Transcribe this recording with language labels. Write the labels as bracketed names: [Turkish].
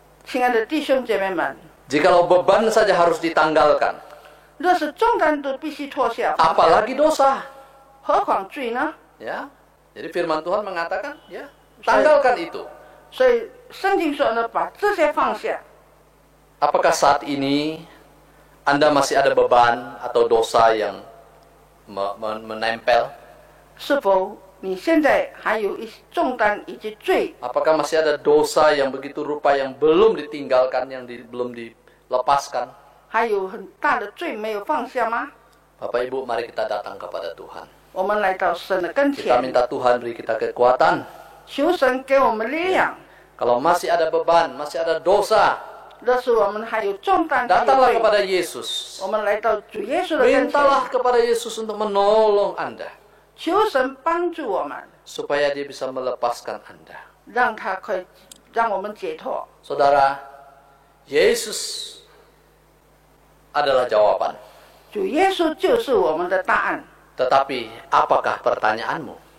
[Chinese] 亲爱的弟兄姐妹们， [Indonesian] jikalau beban saja harus ditanggalkan, [Chinese] 若是重担都必须脱下， [Indonesian] apalagi dosa. [Chinese] 何况罪呢？ [Indonesian] Ya, jadi firman Tuhan mengatakan, ya, tanggalkan itu. [Chinese] 所以圣经说呢，把这些放下。 [Indonesian] Apakah saat ini Anda masih ada beban atau dosa yang menempel? [Chinese] 是否你现在还有一些重担以及罪？ [Indonesian] Apakah masih ada dosa yang begitu rupa yang belum ditinggalkan, yang belum dilepaskan? [Chinese] 还有很大的罪没有放下吗？ [Indonesian] Bapak Ibu, mari kita datang kepada Tuhan. [Chinese] 我们来到神的跟 [Indonesian] Kita [Chinese] 前， [Indonesian] minta Tuhan beri kita kekuatan. [Chinese] 求神给我们力量。 [Indonesian] Kalau masih ada beban, masih ada dosa, [Chinese] 若是我们还有重担，还有 [Indonesian] datanglah [Chinese] 罪， [Indonesian] kepada Yesus. [Chinese] 我们来到主耶稣的跟前， [Indonesian] Mintalah kepada Yesus untuk menolong Anda, [Chinese] 求神帮助我们， [Indonesian] supaya Dia bisa melepaskan Anda. [Chinese] 让他可以让我们解脱。 [Indonesian] Saudara, Yesus adalah jawaban. [Chinese] 主耶稣就是我们的答案。 [Indonesian] Tetapi apakah pertanyaanmu?